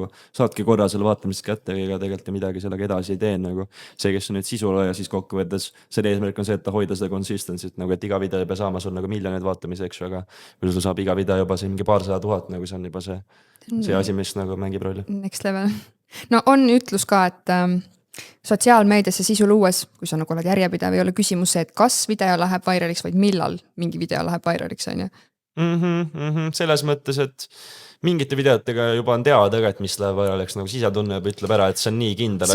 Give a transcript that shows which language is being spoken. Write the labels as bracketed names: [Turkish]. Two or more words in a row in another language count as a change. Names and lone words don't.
[Estonian] Saadki korra selle vaatamist kätte, ega tegelikult midagi sellega edasi ei tee nagu. See, kes on nüüd sisul ja siis kokkuvõttes, selle eesmärk on see, et ta hoida seda consistency't nagu, et iga video ei pea saama sul nagu miljonid vaatamisi, eks ju, aga kui sul saab iga video juba see mingi paarsada tuhat, nagu see on juba see asi, mis nagu mängib rolli. [English] Next level. [Estonian] No on ütlus ka, et sotsiaalmeediasse sisu luues, kui sa nagu oled järjepidev, ei ole küsimus see, et kas video läheb vairaliks, vaid millal mingi video läheb vairaliks, on ju? Selles mõttes, et mingite videotega juba on teada, et mis läheb vairaliks, nagu sisetunne ütleb ära, et see on nii kindel.